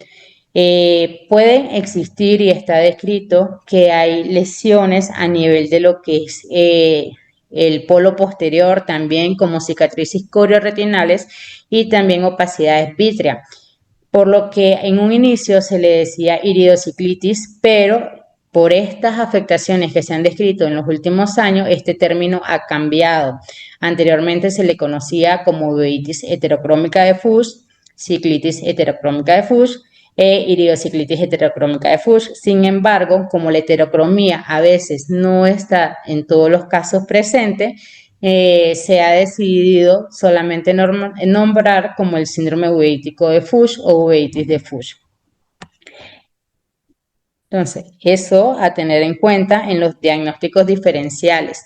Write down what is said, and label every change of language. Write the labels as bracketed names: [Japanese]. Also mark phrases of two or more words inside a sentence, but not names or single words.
[Spanish] Pueden existir y está descrito que hay lesiones a nivel de lo que es el polo posterior, también como cicatrices corioretinales y también opacidades vítreas, por lo que en un inicio se le decía iridociclitis, pero por estas afectaciones que se han descrito en los últimos años, este término ha cambiado. Anteriormente se le conocía como uveitis heterocrómica de Fuchs, ciclitis heterocrómica de Fuchs e iridociclitis heterocrómica de Fuchs. Sin embargo, como la heterocromía a veces no está en todos los casos presente, se ha decidido solamente nombrar como el síndrome uveítico de Fuchs o uveitis de Fuchs. Entonces, eso a tener en cuenta en los diagnósticos diferenciales.